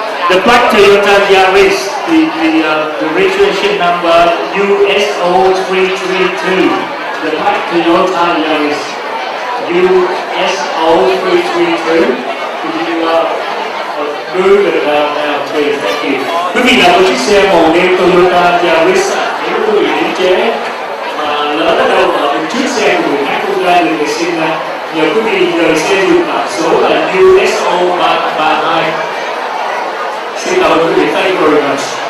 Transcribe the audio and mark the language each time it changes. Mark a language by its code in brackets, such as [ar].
[en] The black Toyota Yaris, the registration number USO332. The black Toyota Yaris USO332. Could you move it out now, please? Thank you. [vi] Quý vị là một chiếc xe màu đen Toyota Yaris. Nếu quý vị đến chế mà lỡ ở đâu mà một chiếc xe của người khác không ra được xin ra, nhờ quý vị rời xe dùng mã số là USO332. Xin cảm ơn quý vị, [en] thank you very much.